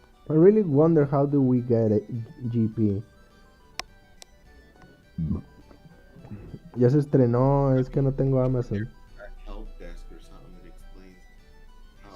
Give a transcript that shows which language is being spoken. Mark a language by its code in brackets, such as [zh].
[en] I really wonder how do we get a GP. [es] Ya se estrenó, es que no tengo Amazon. [en] A help desk or something that explains how